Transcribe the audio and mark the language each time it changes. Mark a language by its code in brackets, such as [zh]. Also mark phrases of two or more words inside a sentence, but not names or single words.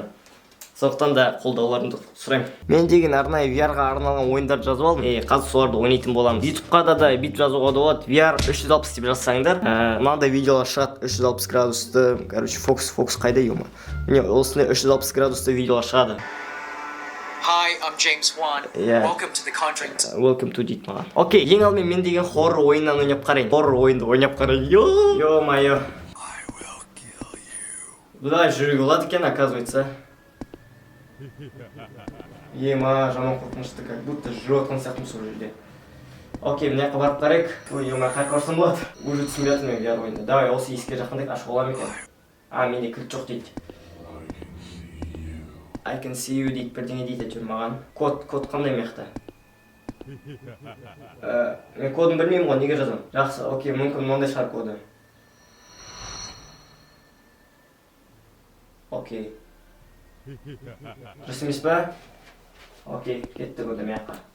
[kk] Сондықтан да қолдауларыңды сұраймын. Мен деген арнайы VR-ға арналған ойындарды жазып алдым. Қазір соларды ойнайтын боламын. YouTube-қа да бүйтіп жазуға да болады. VR 360 деп жазсаңдар, мынандай видеолар шығады 360 градусты. Короче, фокус қайда ема? Міне осындай 360 градусты видеолар шығады. [en] Hi, I'm James Wan. Yeah. Welcome to The Conjuring. Welcome to [kk] дейді маған. Окей, ең алдымен мен деген хоррор ойыннан ойнап қарайын. Хоррор ойынды ойнап қарайын. [ru] Ё-моё. [kk] Бұдай жүруге болады екен, оказывается. Ема, жаман қорқынышты, [ru] как будто [kk] жүріп отқан сияқтымын сол жерде. Окей, мына жаққа барып қарайық. Ой, ема, қай қарсам болады? Уже түсінбей жатырмын мен VR ойында. Давай, осы есікке жақындайық, ашып аламын екен. Менде кілт жоқ дейді. [en] I can see you [kk] дейді, бірдеңе дейді әйтеуір маған. Код қандай маяқта? Мен кодын білмеймін ғой, неге жазамын? Жақсы, окей, мүмкін мынандай шығар коды. Окей. Дұрыс емес па? Окей, кетті көді маяққа.